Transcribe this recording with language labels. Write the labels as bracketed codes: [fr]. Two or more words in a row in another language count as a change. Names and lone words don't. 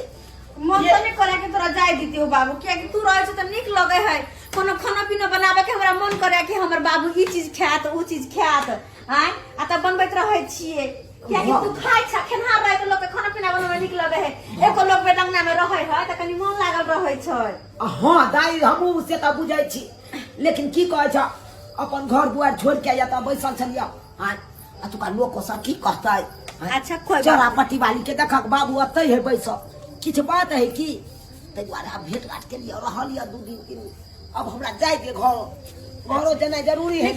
[mai] मन तो नहीं करे कि तोरा जाय दीती हो बाबू क्या कि तू रहे छ त निक लगे है कोनो खाना पीना बनावे के हमरा मन करे कि हमर बाबू ई चीज खात उ चीज खात हैं आ त बनबैत रहे छिए क्या कि तू खाइ छ खेनहार रहे के लोग के खाना पीना बनावे निक लगे है एको लोग बेटंगना में रहे है त कनी मन लागल रहे छ। हां दाई हमहु से त बुझै छी लेकिन की कहै छ अपन घर दुआर छोड़ के या त बैसल छलिया हां आ तुका लोग सब की कहतै अच्छा कोई चरा पट्टी वाली के देखक बाबू अतै है बैसल किछ बात है की तै दुआरे हम भेट घाट के लिए रहलिया 2 दिन 3 दिन अब हमरा जाय के घरो जेनाइ जरूरी है